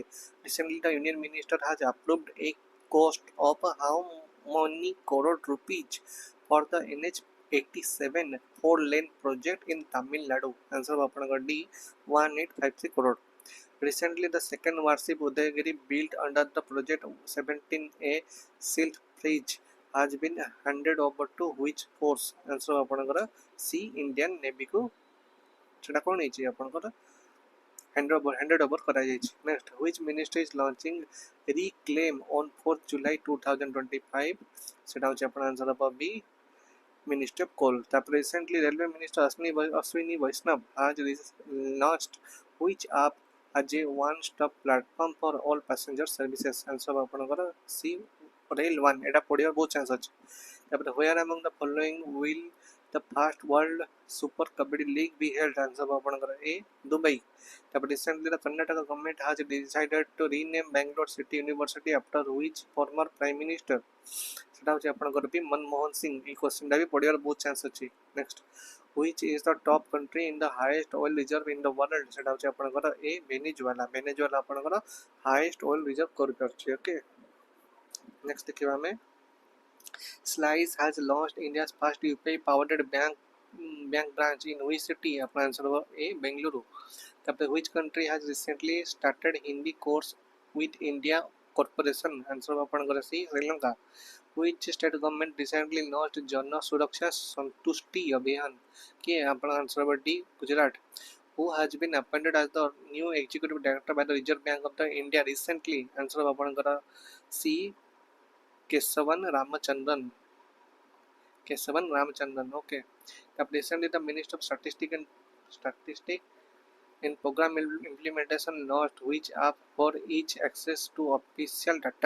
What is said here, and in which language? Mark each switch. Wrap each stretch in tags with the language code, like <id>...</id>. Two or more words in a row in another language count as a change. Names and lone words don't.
<en>Recently, the Union Minister has approved a cost of how many crore rupees for the NH87 4-lane project in Tamil Nadu?</en> <or>Answer ଆପଣଙ୍କର D. 1853 crore.</or> <en>Recently, the second warship Udayagiri built under the project 17A silt bridge has been handed over to which force?</en> <or>Answer ଆପଣଙ୍କର C. Indian Navy को ସେଟା କ'ଣ ହେଇଛି ଆପଣଙ୍କର</or> <en>handed over</en> <or>କରାଯାଇଛି।</or> <en>Next, which ministry is launching Reclaim on 4th July 2025?</en> <or>ସେଟା ହେଉଛି ଆପଣ answer ହେବ B. Ministry of Coal.</or> <en>ତାପରେ recently Railway Minister Ashwini Vaishnav has launched which app as a one-stop platform for all passenger services?</en> <or>Answer ଆପଣଙ୍କର C. Rail One. ଏଟା ପଢ଼ିବା ବହୁତ ଚାନ୍ସ ଅଛି।</or> <en>ତାପରେ where among the following will the first World Super Kabaddi League be held?</en> <or>Answer ଆପଣଙ୍କର A. Dubai.</or> <en>ତାପରେ recently the Karnataka government has decided to rename Bangalore City University after which former Prime Minister?</en> <or>ସେଟା ହେଉଛି ଆପଣଙ୍କର ବି ମନମୋହନ ସିଂ। ଏଇ କ୍ୱେଶ୍ଚିନ୍ଟା ବି ପଢ଼ିବାର ବହୁତ ଚାନ୍ସ ଅଛି। ନେକ୍ସଟ,</or> <en>which is the top country in the highest oil reserve in the world?</en> <or>ସେଟା ହେଉଛି ଆପଣଙ୍କର A. ଭେନେଜୁଏଲା। ଭେନେଜୁଏଲା ଆପଣଙ୍କର</or> <en>highest oil reserve</en> <or>କରିପାରୁଛି। ଓକେ, ନେକ୍ସଟ ଦେଖିବା ଆମେ</or> <en>Slice has launched India's first UPI powered bank branch in which city?</en> <hi>आपका आंसर होगा A. बेंगलुरु।</hi> <en>तापर which country has recently started Hindi course with India corporation?</en> <hi>आंसर होगा आपका</hi> <en>C. श्रीलंका। Which state government recently launched जन सुरक्षा संतुष्टि अभियान?</en> <hi>के आपका आंसर होगा D. गुजरात।</hi> <en>Who has been appointed as the new executive director by the Reserve Bank of the India recently?</en> <hi>आंसर होगा आपका C. Kesavan Ramachandran.</hi> <en>Okay. Recently, the Minister of Statistics and Program Implementation launched which app for each access to official data?</en>